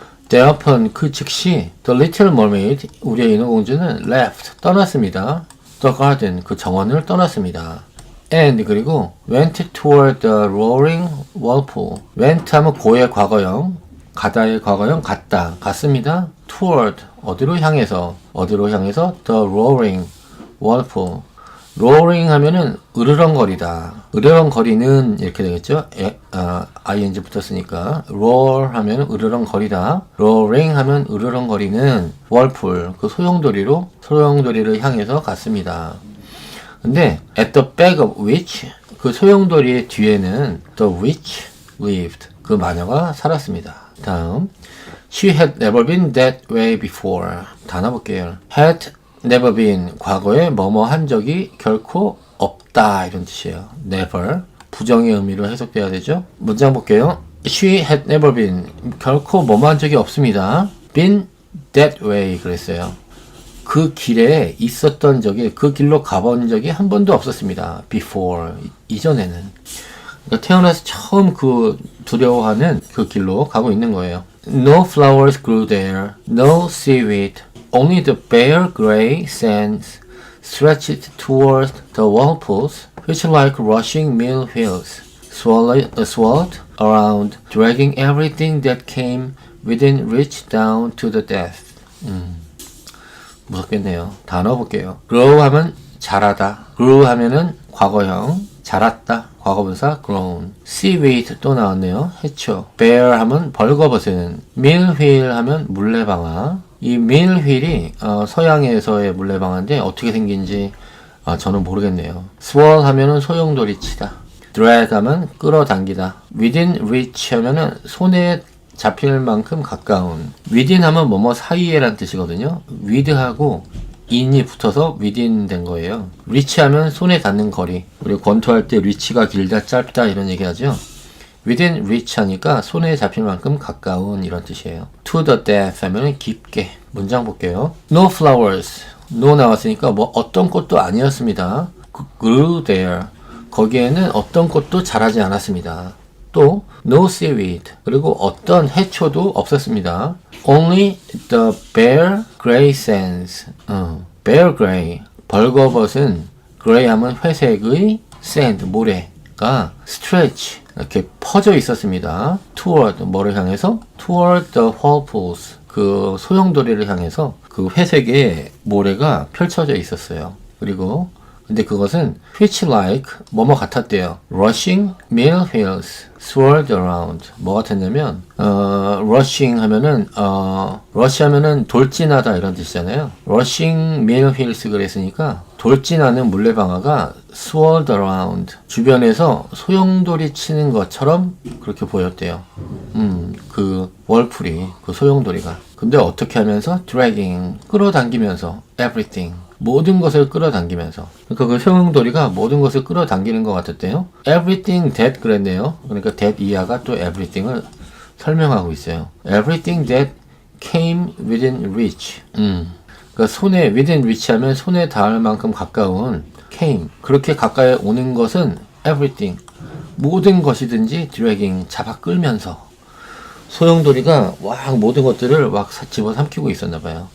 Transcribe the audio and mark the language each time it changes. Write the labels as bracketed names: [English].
[English] Thereupon [Korean] 그 즉시 [English] the little mermaid [Korean] 우리의 인어공주는 left 떠났습니다. the garden 그 정원을 떠났습니다. and 그리고 [English] went toward the roaring whirlpool. [Korean] went 하면 고의 과거형, 가다의 과거형 갔습니다. [English] toward [Korean] 어디로 향해서 [English] the roaring whirlpool. [Korean] roaring 하면은 으르렁거리다. 으르렁거리는 이렇게 되겠죠? ing 붙었으니까 roar 하면 으르렁거리다. roaring 하면 으르렁거리는 whirlpool 그 소용돌이를 향해서 갔습니다. 근데 [English] at the back of which [Korean] 그 소용돌이의 뒤에는 [English] the witch lived [Korean] 그 마녀가 살았습니다. 다음 [English] she had never been that way before. [Korean] 단어 볼게요. had never been 과거에 뭐뭐 한 적이 결코 없다 이런 뜻이에요. never 부정의 의미로 해석돼야 되죠. 문장 볼게요. [English] she had never been [Korean] 결코 뭐뭐 한 적이 없습니다. [English] been that way [Korean] 그랬어요. 그 길에 있었던 적이 그 길로 가본 적이 한 번도 없었습니다. before 이전에는 그러니까 태어나서 처음 그 두려워하는 그 길로 가고 있는 거예요. [English] No flowers grew there, no seaweed, only the bare gray sands stretched toward the whirlpools, which like rushing mill wheels swirled around, dragging everything that came within reach down to the depth. [Korean] 무섭겠네요. 단어 볼게요. grow 하면 자라다. grew 하면은 과거형. 자랐다. 과거분사 grown. seaweed 또 나왔네요. 해초. bear 하면 벌거벗은. mill wheel 하면 물레방아. 이 mill wheel이 서양에서의 물레방아인데 어떻게 생긴지 저는 모르겠네요. swirl 하면은 소용돌이치다. drag 하면 끌어당기다. within reach 하면은 손에 잡힐 만큼 가까운. within 하면 뭐뭐 사이에 란 뜻이거든요. with하고 in이 붙어서 within 된 거예요. reach 하면 손에 닿는 거리. 우리 권투할 때 reach가 길다 짧다 이런 얘기 하죠. within reach 하니까 손에 잡힐 만큼 가까운 이런 뜻이에요. to the depth 하면 깊게. 문장 볼게요. [English] no flowers. [Korean] no 나왔으니까 뭐 어떤 꽃도 아니었습니다. [English] grew there. [Korean] 거기에는 어떤 꽃도 자라지 않았습니다. 또 [English] no seaweed [Korean] 그리고 어떤 해초도 없었습니다. [English] Only the bare gray sands. [Korean] bare gray 벌거벗은 gray 하면 회색의 sand 모래가 stretch 이렇게 퍼져 있었습니다. toward 뭐를 향해서? [English] toward the whirlpools [Korean] 그 소용돌이를 향해서 그 회색의 모래가 펼쳐져 있었어요. 그리고 근데 그것은 [English] which like [Korean] 뭐뭐 같았대요. [English] rushing mill wheels swirled around [Korean] 뭐 같았냐면 rushing 하면은 rush 하면은 돌진하다 이런 뜻이잖아요. [English] rushing mill wheels [Korean] 그랬으니까 돌진하는 물레방아가 [English] swirled around [Korean] 주변에서 소용돌이 치는 것처럼 그렇게 보였대요. 그 월풀이 그 소용돌이가 근데 어떻게 하면서 dragging 끌어당기면서 everything 모든 것을 끌어당기면서 그러니까 그 소용돌이가 모든 것을 끌어당기는 것 같았대요. everything that 그랬네요. 그러니까 that 이하가 또 everything을 설명하고 있어요. [English] everything that came within reach. [Korean] 그러니까 손에 within reach 하면 손에 닿을 만큼 가까운 came 그렇게 가까이 오는 것은 everything 모든 것이든지 dragging 잡아 끌면서 소용돌이가 막 모든 것들을 막 집어삼키고 있었나 봐요.